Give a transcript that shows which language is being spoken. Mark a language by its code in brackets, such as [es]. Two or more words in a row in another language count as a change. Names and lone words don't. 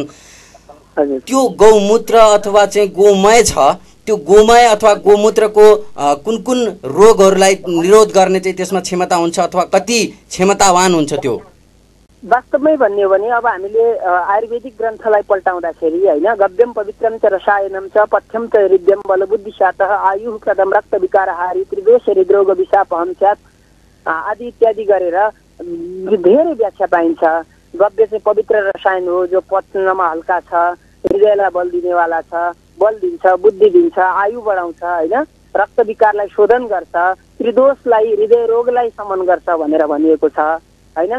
[ne] त्यो गौमूत्र अथवा चाहिँ गोमय छ, त्यो गोमय अथवा गोमूत्रको कुन कुन रोगहरूलाई निरोध गर्ने चाहिँ त्यसमा क्षमता हुन्छ अथवा कति क्षमतावान हुन्छ त्यो? वास्तवमै भन्ने हो भने अब हामीले आयुर्वेदिक ग्रन्थलाई पल्टाउँदाखेरि होइन, [sa] गव्यम पवित्रम च रसायनम च पथ्यम च हृद्यम बलबुद्धिशातः आयुः प्रदम रक्त विकारहारी त्रिदोष हृदरोग विशापहम स्यात् [ne] आदि इत्यादि गरेर धेरै व्याख्या पाइन्छ। गव्य चाहिँ पवित्र रसायन हो जो पच्नमा हल्का छ, हृदयलाई बल दिनेवाला छ, बल दिन्छ, बुद्धि दिन्छ, आयु बढाउँछ होइन, रक्त विकारलाई शोधन गर्छ, त्रिदोषलाई हृदय रोगलाई समन गर्छ भनेर भनिएको छ होइन।